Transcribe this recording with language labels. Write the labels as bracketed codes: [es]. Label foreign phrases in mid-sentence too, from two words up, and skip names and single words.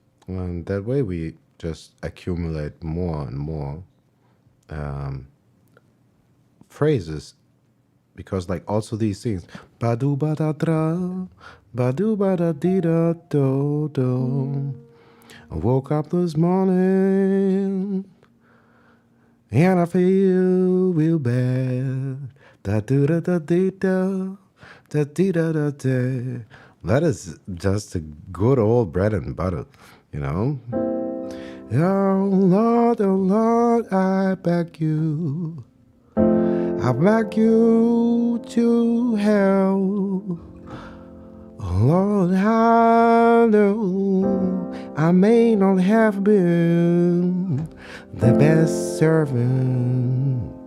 [en] And that way we just accumulate more and more phrases, because like also these things, badu bada dra, badu bada di da do do. I woke up this morning and I feel real bad. Da do da da di da, da di da da da. That is just a good old bread and butter, you know. Oh Lord, I beg you. I beg you to help. Oh Lord, I know I may not have been the best servant.